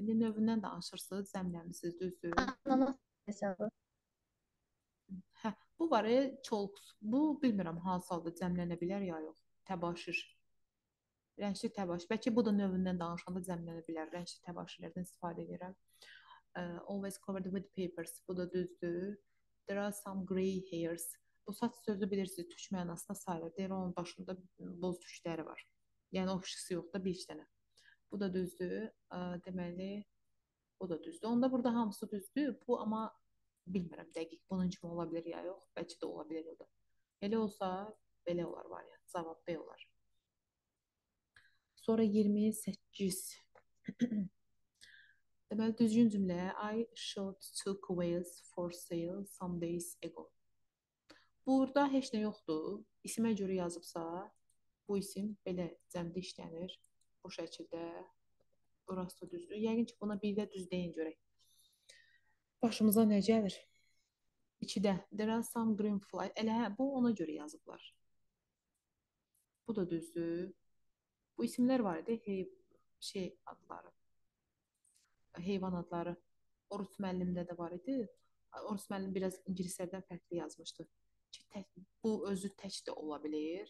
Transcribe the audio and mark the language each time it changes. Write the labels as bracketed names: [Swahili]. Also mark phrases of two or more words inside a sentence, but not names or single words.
[Azerbaijani] İndi növündən danışırsınız, zəmləmisiniz, düzdür? Ananas hesabı. Hə, bu var, çolks. Bu bilmirəm hansı halda cəmlənə bilər ya yox. Təbaşir. Rəngli təbaşir. Bəlkə bu da növündən danışanda cəmlənə bilər. Rəngli təbaşirlərdən istifadə edirəm. [English] Always covered with papers. [Azerbaijani] Bu da düzdür. [English] There are some grey hairs. [Azerbaijani] Bu saç sözü bilirsiniz, türk mənasında sayılır. Deyir, onun başında boz tükləri var. Yəni o xüsusi yox da bir iki dənə. Bu da düzdür. Deməli, bu da düzdür. Onda burada hamısı düzdür. Bu amma bilmirəm dəqiq bunun kimi ola bilər ya yox. Bəlkə də ola bilər o da. Elə olsa belə olar variant. Cavab B olar. Sonra 28. Deməli, düzgün cümlə. [English] I shot two whales for sale some days ago. [Azerbaijani] Burada heç nə yoxdur. İsimə görə yazıbsa, bu isim belə cəmdə işlənir. Bu şəkildə. Burası da düzdür. Yəqin ki, buna bir də düz deyin görək. Başımıza nə gəlir? 2-də. [English] There are some green flies. [Azerbaijani] Elə hə, bu ona görə yazıblar. Bu da düzdür. Bu isimlər var idi. Adları. Heyvan adları. Orus müəllimdə də var idi. Orus müəllim biraz ingilislərdən fərqli yazmışdı. Ki, bu özü tək də ola bilər.